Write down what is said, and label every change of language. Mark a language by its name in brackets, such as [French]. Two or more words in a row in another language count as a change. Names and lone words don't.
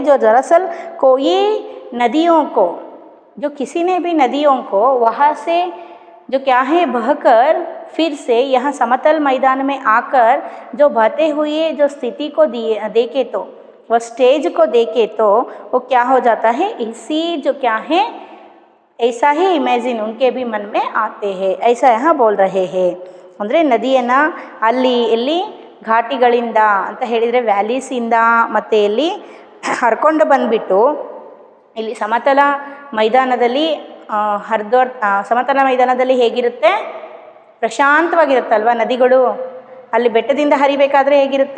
[Hindi] जो दरअसल कोई नदियों को, जो किसी ने भी नदियों को वहाँ से जो क्या है बहकर फिर से यहाँ समतल मैदान में आकर जो बहते हुए जो स्थिति को देखे तो, वह स्टेज को देखे तो वो क्या हो जाता है? इसी जो क्या है ऐसा ही इमेजिन उनके भी मन में आते हैं. ऐसा यहाँ बोल रहे हैं. [Kannada] ಅಂದರೆ ನದಿಯನ್ನು ಅಲ್ಲಿ ಎಲ್ಲಿ ಘಾಟಿಗಳಿಂದ ಅಂತ ಹೇಳಿದರೆ ವ್ಯಾಲೀಸಿಂದ ಮತ್ತು ಇಲ್ಲಿ ಹರ್ಕೊಂಡು ಬಂದುಬಿಟ್ಟು ಇಲ್ಲಿ ಸಮತಲ ಮೈದಾನದಲ್ಲಿ ಸಮತಲ ಮೈದಾನದಲ್ಲಿ ಹೇಗಿರುತ್ತೆ? ಪ್ರಶಾಂತವಾಗಿರುತ್ತಲ್ವ ನದಿಗಳು. ಅಲ್ಲಿ ಬೆಟ್ಟದಿಂದ ಹರಿಬೇಕಾದ್ರೆ ಹೇಗಿರುತ್ತೆ?